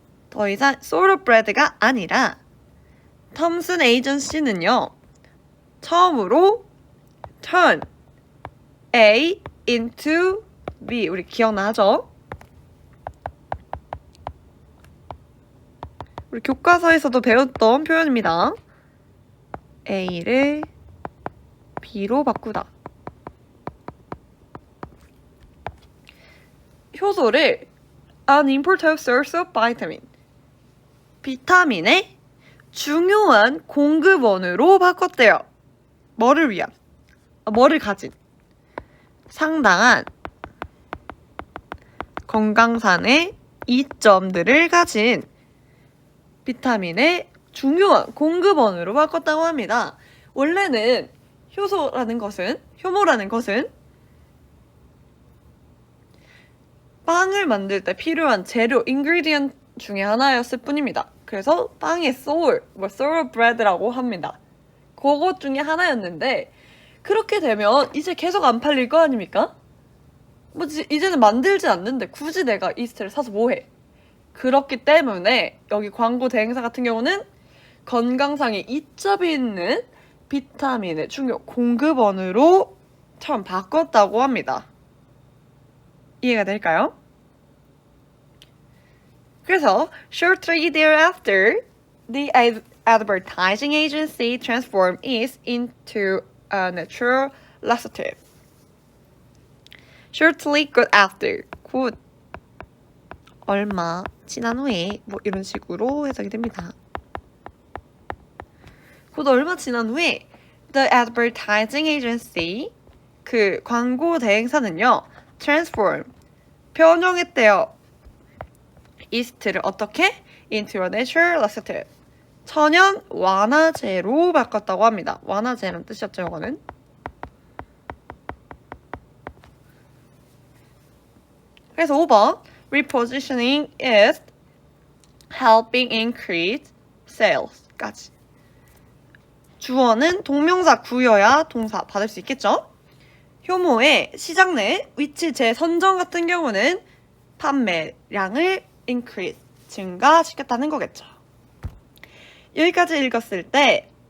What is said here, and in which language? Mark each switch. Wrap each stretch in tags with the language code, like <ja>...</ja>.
<ko>더 이상</ko> <en>soul of bread</en> <ko>가 아니라 톰슨 에이전시는요. 처음으로</ko> <en>turn A into B.</en> <ko>우리 기억나죠? 우리 교과서에서도 배웠던 표현입니다. A를 B로 바꾸다. 효소를</ko> <en>an important source of vitamin.</en> <ko>비타민의 중요한 공급원으로 바꿨대요. 뭐를 위한? 뭐를 가진? 상당한 건강상의 이점들을 가진 비타민의 중요한 공급원으로 바꿨다고 합니다. 원래는 효모라는 것은 빵을 만들 때 필요한 재료, 인그리디언트 중에 하나였을 뿐입니다. 그래서 빵의</ko> <en>soul of bread</en> <ko>라고 합니다. 그것 중에 하나였는데 그렇게 되면 이제 계속 안 팔릴 거 아닙니까? 이제는 만들지 않는데 굳이 내가 이스트를 사서 뭐해? 그렇기 때문에 여기 광고 대행사 같은 경우는 건강상의 이점이 있는 비타민의 중요 공급원으로 처음 바꿨다고 합니다. 이해가 될까요? 그래서</ko> <en>shortly thereafter, the advertising agency transformed it into a natural laxative.</en> <ko>Shortly 곧 after, 곧 얼마 지난 후에 뭐 이런 식으로 해석이 됩니다. 곧 얼마 지난 후에</ko> <en>the advertising agency,</en> <ko>그 광고 대행사는요, transform, 변형했대요. 이스트를 어떻게?</ko> <en>into a natural laxative.</en> <ko>천연 완화제로 바꿨다고 합니다. 완화제라는 뜻이었죠, 이거는. 그래서 5번</ko> <en>repositioning is helping increase sales</en> <ko>까지. 주어는 동명사 구여야 동사 받을 수 있겠죠? 효모의 시장 내 위치 재선정 같은 경우는 판매량을 increase, 증가시켰다는 거겠죠. 여기까지 읽었을 때</ko>